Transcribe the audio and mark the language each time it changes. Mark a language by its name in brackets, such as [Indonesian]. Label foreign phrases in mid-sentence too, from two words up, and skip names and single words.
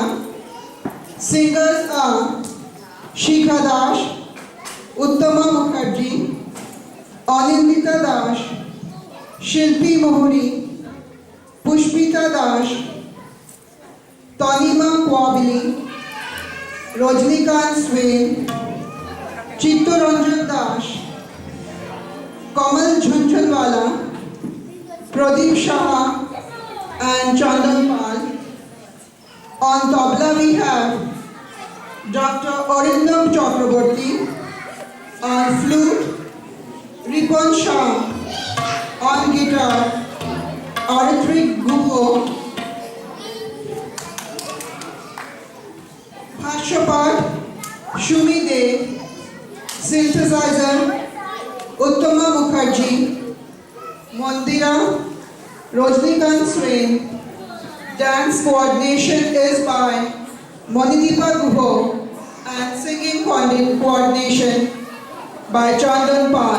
[English] Singers are Shikha Dash, Uttama Mukherjee, Anindita Dash, Shilpi Mohuri, Pushpita Dash, Tanima Kwabili, Rajnikant Swain, Chittoranjan Dash, Kamal Jhunjhunwala, Pradeep Shah and Chandan Pal. On tabla we have Dr. Arindam Chakraborty. On flute, Ripon Shah. On guitar, Aritrik Guho. Bhashyapat, Shumi Dev. Synthesizer, Uttama Mukherjee. Mandira, Rajnikant Swain. Dance coordination is by Monideepa Guho and singing coordination by Chandan Pal.